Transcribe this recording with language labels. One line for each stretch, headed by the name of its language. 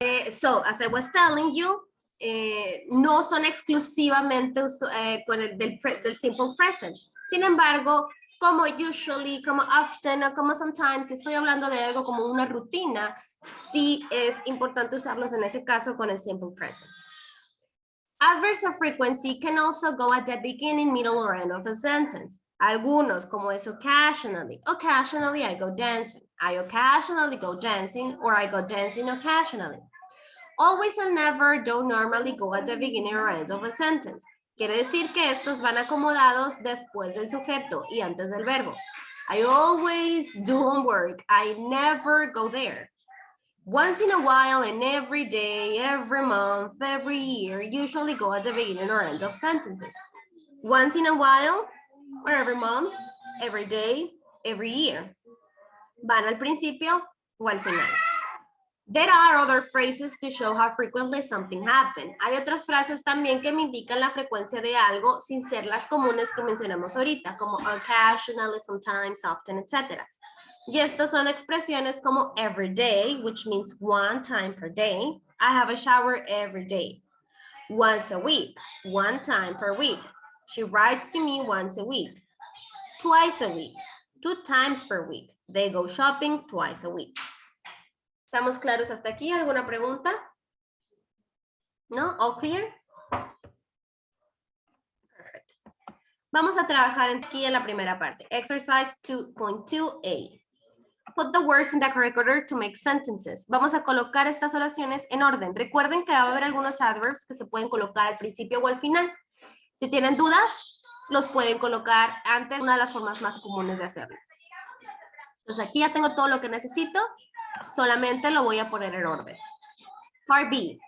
English: So, as I was telling you,
Spanish: no son exclusivamente con el del simple present. Sin embargo, como usually, como often, o como sometimes, si estoy hablando de algo como una rutina, sí es importante usarlos en ese caso con el simple present.
English: Adverbs of frequency can also go at the beginning, middle, or end of a sentence.
Spanish: Algunos, como es occasionally.
English: Occasionally, I go dancing. I occasionally go dancing, or I go dancing occasionally. Always and never don't normally go at the beginning or end of a sentence.
Spanish: Quiere decir que estos van acomodados después del sujeto y antes del verbo.
English: I always do homework. I never go there. Once in a while and every day, every month, every year, usually go at the beginning or end of sentences. Once in a while, or every month, every day, every year.
Spanish: Van al principio o al final.
English: There are other phrases to show how frequently something happens.
Spanish: Hay otras frases también que me indican la frecuencia de algo sin ser las comunes que mencionamos ahorita, como occasionally, sometimes, often, etc. Y estas son expresiones como every day,
English: which means one time per day. I have a shower every day. Once a week, one time per week. She writes to me once a week. Twice a week, 2 times per week. They go shopping twice a week.
Spanish: ¿Estamos claros hasta aquí? ¿Alguna pregunta? ¿No?
English: ¿All clear?
Spanish: Perfect. Vamos a trabajar aquí en la primera parte.
English: Exercise 2.2a. Put the words in the correct order to make sentences.
Spanish: Vamos a colocar estas oraciones en orden. Recuerden que va a haber algunos adverbs que se pueden colocar al principio o al final. Si tienen dudas, los pueden colocar antes, una de las formas más comunes de hacerlo. Entonces aquí ya tengo todo lo que necesito. Solamente lo voy a poner en orden. Part B.